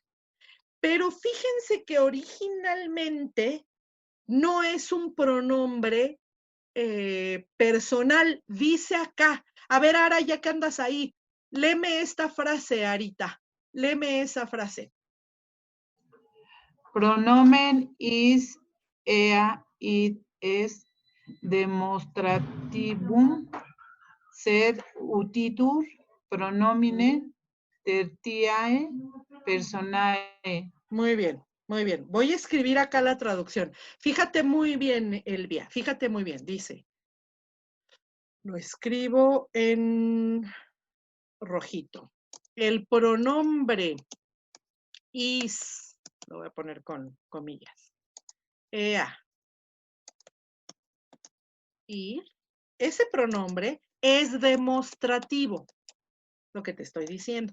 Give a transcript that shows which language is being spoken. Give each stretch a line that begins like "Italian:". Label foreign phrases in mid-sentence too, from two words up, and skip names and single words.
Spanish: Pero fíjense que originalmente no es un pronombre personal. Dice acá. A ver, Ara, ya que andas ahí, léeme esta frase, Arita. Léeme esa frase.
Latin: Pronomen is, ea, it, es, demonstrativum, sed utitur, pronomine, tertiae, personae.
Spanish: Muy bien, muy bien. Voy a escribir acá la traducción. Fíjate muy bien, Elvia, fíjate muy bien. Dice, lo escribo en rojito. El pronombre is, lo voy a poner con comillas, ea, y ese pronombre es demostrativo, lo que te estoy diciendo.